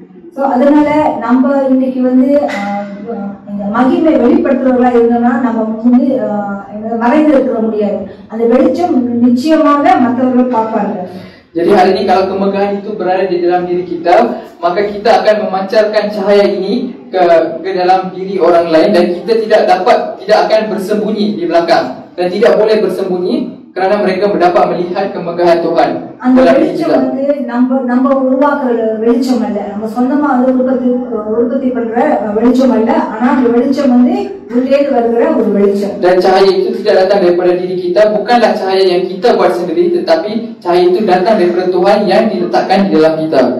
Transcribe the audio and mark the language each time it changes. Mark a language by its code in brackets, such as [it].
[ta] So அதனால நம்ம இன்னைக்கு வந்து இந்த மகிமை வெளிப்படுத்துறவங்களா இருந்தோம்னா நம்ம வந்து மறைந்து இருக்க முடியாது. அந்த வெளிச்சம் நிச்சயமாக மற்றவர்கள் பார்ப்பாங்க. [ms] Jadi hari ini kalau kemegahan itu berada di dalam diri kita, maka kita akan memancarkan cahaya ini ke dalam diri orang lain dan kita tidak akan bersembunyi di belakang dan tidak boleh bersembunyi kerana mereka dapat melihat kemegahan Tuhan [ta] அந்த [ms] dalam diri [ta] வெளிச்சம் [ms] kita. [ta] வந்து நம்ம உருவாக்குற வெளிச்சம் அல்ல, நம்ம சொந்தமா அது உற்பத்தி பண்ற வெளிச்சம் அல்ல, ஆனா அந்த வெளிச்சம் வந்து உள்ளே வருகிற ஒரு வெளிச்சம். [ms] Dan cahaya itu tidak datang daripada diri kita, bukanlah cahaya yang kita buat sendiri, tetapi cahaya itu datang daripada Tuhan yang diletakkan di dalam kita.